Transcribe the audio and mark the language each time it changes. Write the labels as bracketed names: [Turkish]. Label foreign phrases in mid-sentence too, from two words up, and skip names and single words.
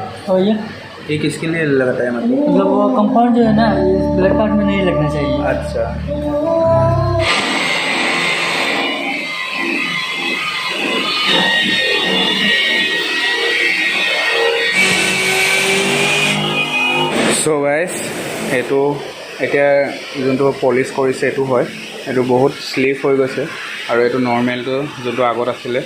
[Hindi] और ये किसके लिए लगता है मतलब? मतलब वो कंपाउंड जो है ना, ये ब्लड कार्ड में नहीं लगना चाहिए। अच्छा, [English] so guys [Assamese] এইটো এতিয়া যোনটো পলিচ কৰিছে এইটো হয়, এইটো বহুত শ্লিপ হৈ গৈছে আৰু এইটো নৰ্মেলটো যোনটো আগত আছিলে।